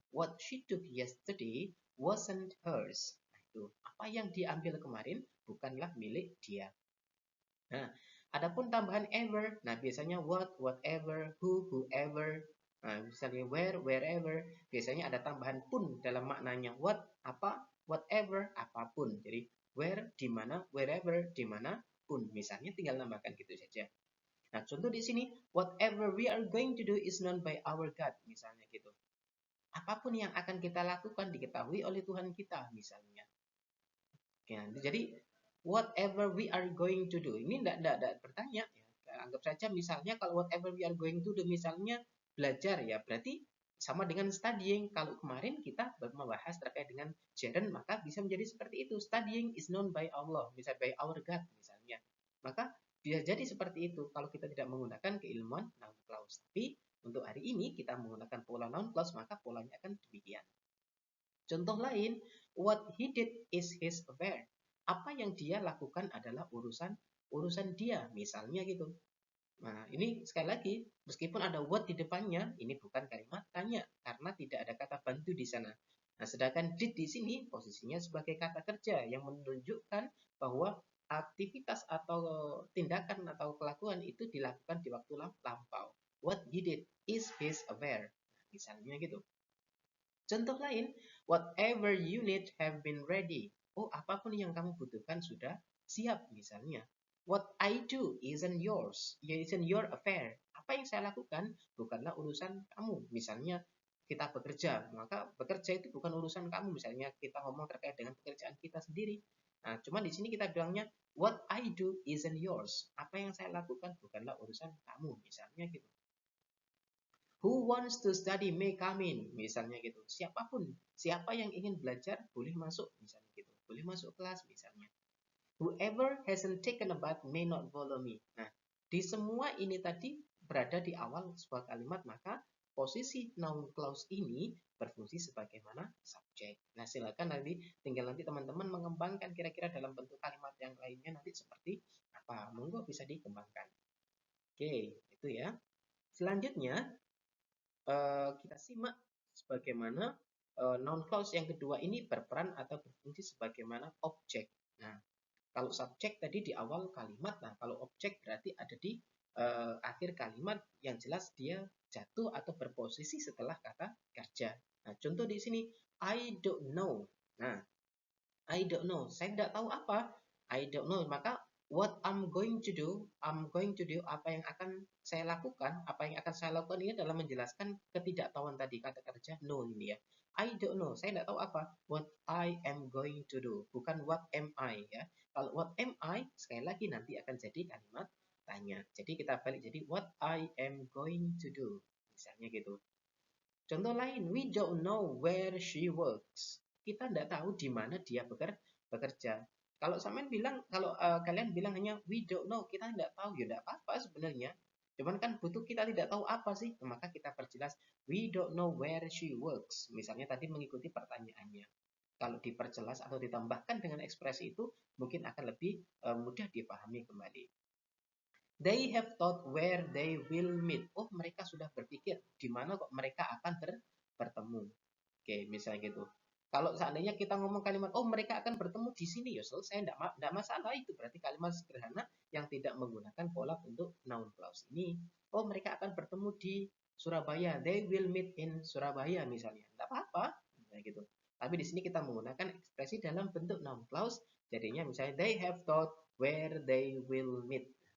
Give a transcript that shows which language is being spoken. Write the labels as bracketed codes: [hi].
[en] What she took yesterday wasn't hers. [id] Nah, itu apa yang diambil kemarin bukanlah milik dia. Nah, adapun tambahan ever, nah biasanya what, whatever, who, whoever, nah misalnya where, wherever, biasanya ada tambahan pun dalam maknanya. What, apa, whatever, apapun. Jadi where, di mana, wherever, di mana pun. Misalnya tinggal tambahkan gitu saja. Nah, contoh di sini, [en] whatever we are going to do is known by our God, [id] misalnya gitu. Apapun yang akan kita lakukan diketahui oleh Tuhan kita, misalnya. Oke, jadi [en] whatever we are going to do, [id] ini tidak bertanya. Ya. Anggap saja misalnya kalau whatever we are going to do, misalnya belajar ya, berarti sama dengan studying. Kalau kemarin kita membahas terkait dengan gerund, maka bisa menjadi seperti itu. [en] Studying is known by Allah, [id] misalnya [en] by our God, [id] misalnya. Maka bisa jadi seperti itu kalau kita tidak menggunakan keilmuan noun clause. Tapi untuk hari ini kita menggunakan pola noun clause, maka polanya akan demikian. [en] Contoh lain, what he did is his affair. [id] Apa yang dia lakukan adalah urusan dia, misalnya gitu. Nah, ini sekali lagi, meskipun ada what di depannya, ini bukan kalimat tanya karena tidak ada kata bantu di sana. Nah, sedangkan did di sini posisinya sebagai kata kerja yang menunjukkan bahwa aktivitas atau tindakan atau kelakuan itu dilakukan di waktu lampau. [en] What he did is his affair. [id] Misalnya gitu. Contoh lain, [en] whatever you need have been ready. [id] Oh, apapun yang kamu butuhkan sudah siap misalnya. [en] What I do isn't yours, isn't your affair. [id] Apa yang saya lakukan bukanlah urusan kamu. Misalnya kita bekerja, maka bekerja itu bukan urusan kamu. Misalnya kita ngomong terkait dengan pekerjaan kita sendiri. Nah, cuma di sini kita bilangnya [en] what I do isn't yours. [id] Apa yang saya lakukan bukanlah urusan kamu, misalnya gitu. [en] Who wants to study may come in, [id] misalnya gitu. Siapapun, siapa yang ingin belajar boleh masuk, misalnya gitu. Boleh masuk kelas, misalnya. [en] Whoever hasn't taken a bath may not follow me. [id] Nah, di semua ini tadi berada di awal sebuah kalimat, maka posisi noun clause ini berfungsi sebagaimana subjek. Nah, silakan tinggal nanti teman-teman mengembangkan kira-kira dalam bentuk kalimat yang lainnya nanti seperti apa. Monggo bisa dikembangkan. Oke, itu ya. Selanjutnya, kita simak sebagaimana noun clause yang kedua ini berperan atau berfungsi sebagaimana objek. Nah, kalau subjek tadi di awal kalimat, nah kalau objek berarti ada di akhir kalimat, yang jelas dia jatuh atau berposisi setelah kata kerja. Nah, contoh di sini, [en] I don't know. [id] Nah, [en] I don't know, [id] saya tidak tahu apa. [en] I don't know, [id] maka [en] what I'm going to do, [id] apa yang akan saya lakukan, ini adalah menjelaskan ketidaktahuan tadi, kata kerja no ini ya. [en] I don't know, [id] saya tidak tahu apa. [en] What I am going to do, bukan what am I ya. [id] Kalau [en] what am I, [id] sekali lagi nanti akan jadi kalimat tanya. Jadi kita balik jadi [en] what I am going to do, [id] misalnya gitu. Contoh lain, [en] we don't know where she works. [id] Kita tidak tahu di mana dia bekerja. Kalau kalian bilang hanya [en] we don't know, [id] kita tidak tahu, ya tidak apa-apa sebenarnya. Cuman kan butuh kita tidak tahu apa sih, maka kita perjelas [en] we don't know where she works. [id] Misalnya tadi mengikuti pertanyaannya. Kalau diperjelas atau ditambahkan dengan ekspresi itu, mungkin akan lebih mudah dipahami kembali. [en] They have thought where they will meet. [id] Oh, mereka sudah berpikir di mana kok mereka akan bertemu. Oke, misalnya gitu. Kalau seandainya kita ngomong kalimat, oh mereka akan bertemu di sini, ya selesai, tidak masalah. Itu berarti kalimat sederhana yang tidak menggunakan pola bentuk noun clause ini. Oh, mereka akan bertemu di Surabaya. [en] They will meet in Surabaya [id] misalnya. Tidak apa-apa, misalnya gitu. Tapi di sini kita menggunakan ekspresi dalam bentuk noun clause. Jadinya misalnya [en] they have thought where they will meet.